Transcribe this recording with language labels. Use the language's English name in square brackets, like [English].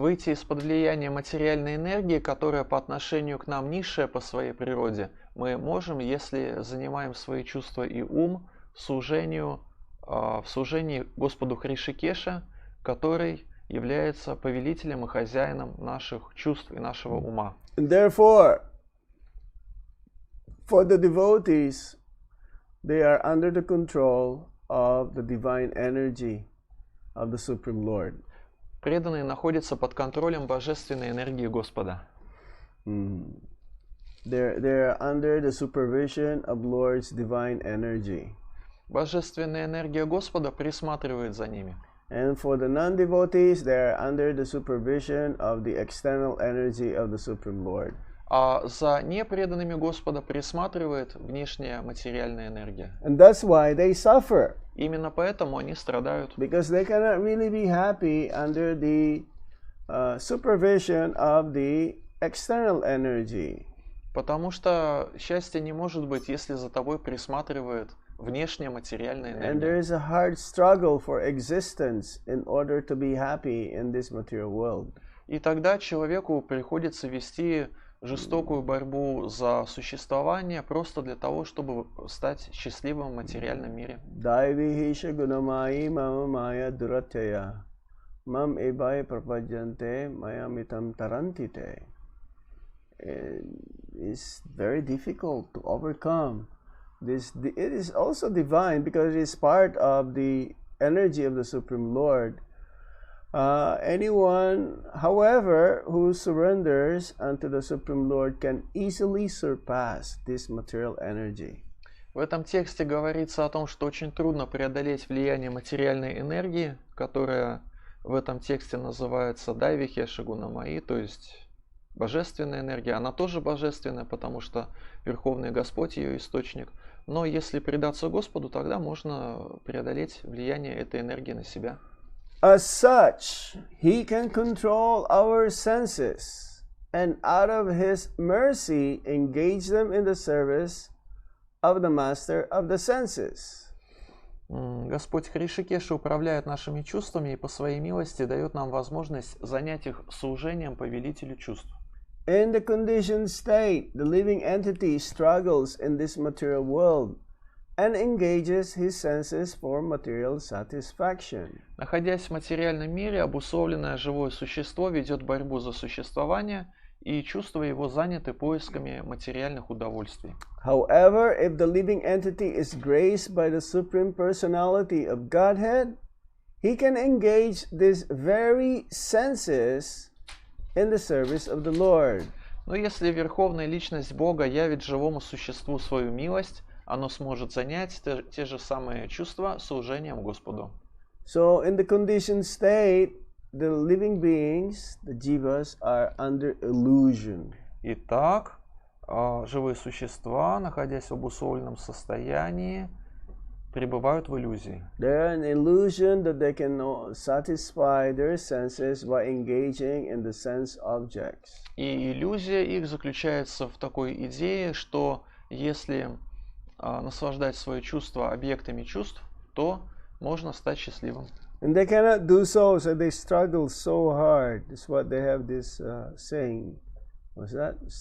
[Russian] Выйти из-под влияния материальной энергии, которая по отношению к нам низшая по своей природе, мы можем, если занимаем свои чувства и ум в служении Господу Хришикеша, который является повелителем и хозяином наших чувств и нашего ума. [English] Therefore, for the devotees, they are under the control of the divine energy of the Supreme Lord. [Russian] Преданные находятся под контролем божественной энергии Господа. [English] They're under the supervision of Lord's divine energy. [Russian] Божественная энергия Господа присматривает за ними. [English] And for the non-devotees, they are under the supervision of the external energy of the Supreme Lord. [Russian] А за непреданными Господа присматривает внешняя материальная энергия. [English] And that's why they suffer. [Russian] Именно поэтому они страдают. [English] Because they cannot really be happy under the supervision of the external energy. [Russian] Потому что счастье не может быть, если за тобой присматривает внешняя материальная [English] And there is a hard struggle for existence in order to be happy in this material world. [Russian] И тогда человеку приходится вести жестокую борьбу за существование просто для того, чтобы стать счастливым в материальном мире. [Sanskrit] Daivihisha gunamai mama maya duratya mam ebai prapajante mayamitam tarantite. [English] It's very difficult to overcome this. It is also divine because it is part of the energy of the Supreme Lord. Anyone, however, who surrenders unto the Supreme Lord can easily surpass this material energy. [Russian] В этом тексте говорится о том, что очень трудно преодолеть влияние материальной энергии, которая в этом тексте называется Дайвихеша Гунамаи, то есть божественная энергия. Она тоже божественная, потому что Верховный Господь ее источник. Но если предаться Господу, тогда можно преодолеть влияние этой энергии на себя. [English] As such, He can control our senses and out of His mercy engage them in the service of the Master of the senses. [Russian] Господь Хришикеша управляет нашими чувствами и по своей милости дает нам возможность занять их служением повелителю чувств. [English] In the conditioned state, the living entity struggles in this material world and engages his senses for material satisfaction. [Russian] Находясь в материальном мире, обусловленное живое существо ведет борьбу за существование, и чувства его заняты поисками материальных удовольствий. [English] However, if the living entity is graced by the Supreme Personality of Godhead, he can engage these very senses in the service of the Lord. [Russian] Но если Верховная Личность Бога явит живому существу свою милость, оно сможет занять те же самые чувства служением Господу. [English] So, in the conditioned state, the living beings, the jivas, are under illusion. [Russian] Итак, живые существа, находясь в обусловленном состоянии, пребывают в иллюзии. [English] They're an illusion that they can satisfy their senses by engaging in the sense objects. [Russian] И иллюзия их заключается в такой идее, что если наслаждать свои чувства объектами чувств, то можно стать счастливым. [English] And they cannot do so, so they struggle so hard. That's what they have this saying. What's that?